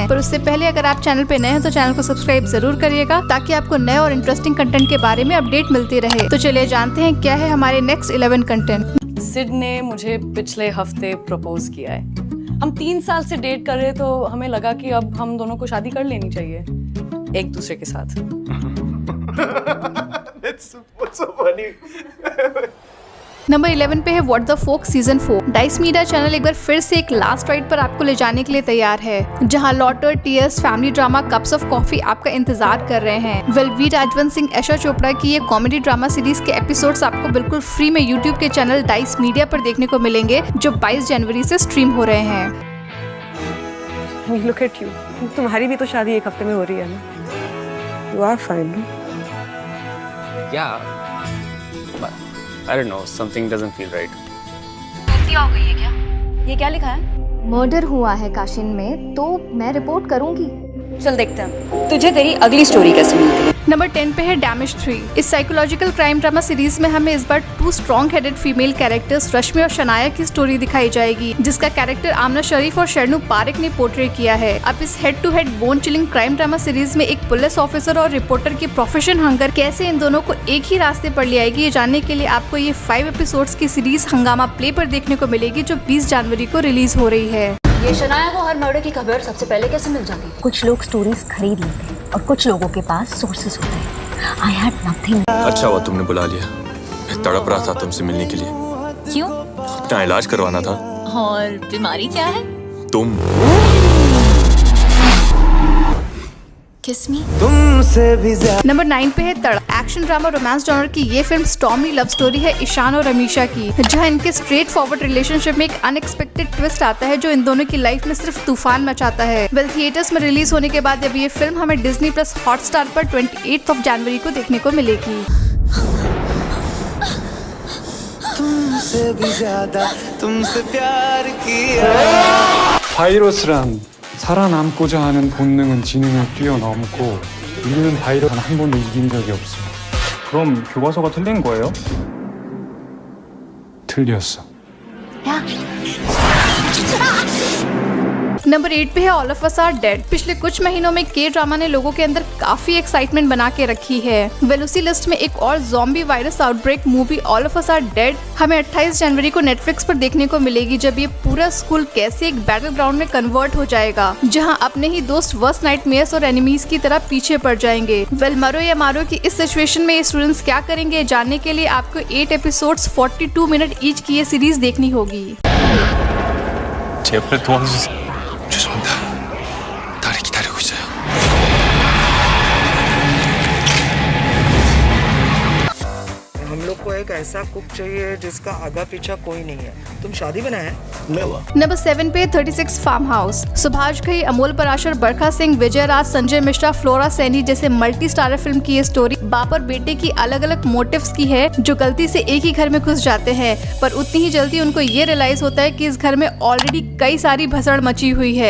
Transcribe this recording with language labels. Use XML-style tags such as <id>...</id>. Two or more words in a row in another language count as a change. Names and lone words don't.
<hi>पर उससे पहले अगर आप चैनल पे नए हैं तो चैनल को सब्सक्राइब जरूर करिएगा, ताकि आपको नए और</hi> <en>interesting content</en> <hi>के बारे में अपडेट मिलती रहे। तो चलिए जानते हैं क्या है हमारे</hi> <en>next 11 content.</en> <hi>सिड ने मुझे पिछले हफ्ते प्रपोज किया है। हम 3 साल से डेट कर रहे, तो हमें लगा कि अब हम दोनों को शादी कर लेनी चाहिए एक दूसरे के साथ।</hi> <en>What's so funny?</en> <hi>नंबर 11 पे है व्हाट द फोक सीजन 4। डाइस मीडिया चैनल एक बार फिर से एक</hi> <en>last ride</en> <hi>पर आपको ले जाने के लिए तैयार है, जहां</hi> <en>laughter, tears, family drama, cups of coffee</en> <hi>आपका इंतजार कर रहे हैं। वी राजवंत सिंह, ऐशा चोपड़ा की ये</hi> <en>comedy drama series</en> <hi>के एपिसोड्स आपको बिल्कुल फ्री में यूट्यूब के चैनल डाइस मीडिया पर देखने को मिलेंगे, जो 22 जनवरी से स्ट्रीम हो रहे हैं।</hi> <en>Look at you.</en> <hi>तुम्हारी भी तो शादी एक हफ्ते में हो रही है ना?</hi> <en>You are fine, no? Yeah. But I don't know, something doesn't feel right.</en> <hi>गलती हो गई है क्या? ये क्या लिखा है? मर्डर हुआ है काशिन में, तो मैं रिपोर्ट करूंगी। चल देखते हैं तुझे तेरी अगली स्टोरी कैसे मिलती है। नंबर 10 पे है डैमेज 3। इस</hi> <en>psychological crime drama series</en> <hi>में हमें इस बार 2</hi> <en>strong headed female characters</en> <hi>रश्मि और शनाया की स्टोरी दिखाई जाएगी, जिसका कैरेक्टर आमना शरीफ और शरणु पारेख ने पोर्ट्रे किया है। अब इस</hi> <en>head to head bone chilling crime drama series</en> <hi>में एक</hi> <en>police officer</en> <hi>और रिपोर्टर की</hi> <en>profession hunger</en> <hi>कैसे इन दोनों को एक ही रास्ते पर ले आएगी, ये जानने के लिए आपको ये 5 एपिसोड्स की सीरीज हंगामा प्ले पर देखने को मिलेगी, जो 20 जनवरी को रिलीज हो रही है। ये शनाया को हर मर्डर की खबर सबसे पहले कैसे मिल जाती है? कुछ लोग स्टोरीज खरीद लेते हैं और कुछ लोगों के पास सोर्सेज होते हैं।</hi> <en>I had nothing.</en> <hi>अच्छा हुआ तुमने बुला लिया, मैं तड़प रहा था तुमसे मिलने के लिए। क्यों? अपना इलाज करवाना था। और बीमारी क्या है? तुम किस में? नंबर 9 पे है तड़।</hi> <en>action drama romance genre</en> <hi>की ये फिल्म</hi> <en>stormy love story</en> <hi>है ईशान और अमीशा की, जहां इनके</hi> <en>straightforward relationship</en> <hi>में एक</hi> <en>unexpected twist</en> <hi>आता है, जो इन दोनों की लाइफ में सिर्फ तूफान मचाता है। थिएटर्स में रिलीज होने के बाद अब ये फिल्म हमें डिज्नी प्लस हॉटस्टार पर 28 जनवरी को देखने को मिलेगी। तुमसे भी ज्यादा तुमसे प्यार किया।</hi> <ko>바이러스란 살아남고자 하는 본능은 지능을 뛰어넘고 우리는 바이러스는 한 번도 이긴 적이 없어. 그럼 교과서가 틀린 거예요? 틀렸어.</ko> <hi>नंबर 8 पे है ऑल ऑफ अस आर डेड। पिछले कुछ महीनों में के ड्रामा ने लोगों के अंदर काफी एक्साइटमेंट बना के रखी है। उसी लिस्ट में एक और</hi> <en>zombie virus outbreak movie</en> <hi>ऑल ऑफ अस आर डेड हमें 28 जनवरी को नेटफ्लिक्स पर देखने को मिलेगी, जब ये पूरा स्कूल कैसे एक</hi> <en>battleground</en> <hi>में कन्वर्ट हो जाएगा, जहां अपने ही दोस्त</hi> <en>worst nightmares</en> <hi>और एनिमीज की तरह पीछे पड़ जाएंगे। मरो या मारो की इस सिचुएशन में ये स्टूडेंट्स क्या करेंगे, जानने के लिए आपको 8 एपिसोड्स 42</hi> <en>minutes each</en> <hi>की ये सीरीज देखनी होगी।</hi> <ko>제발 도와주세요. 죄송합니다. 나를 기다리고 있어요.</ko> <hi>हम लोग को एक ऐसा कुक चाहिए जिसका आगा पीछा कोई नहीं है। तुम शादी में है? नंबर 7 पे 36 फार्म हाउस। सुभाष घई, अमोल पराशर, बरखा सिंह, विजय राज, संजय मिश्रा, फ्लोरा सैनी जैसे</hi> <en>multi starrer film</en> <hi>की ये स्टोरी बाप और बेटे की अलग अलग मोटिव्स की है, जो गलती से एक ही घर में घुस जाते हैं, पर उतनी ही जल्दी उनको ये रियलाइज होता है कि इस घर में ऑलरेडी कई सारी भसड़ मची हुई है।</hi>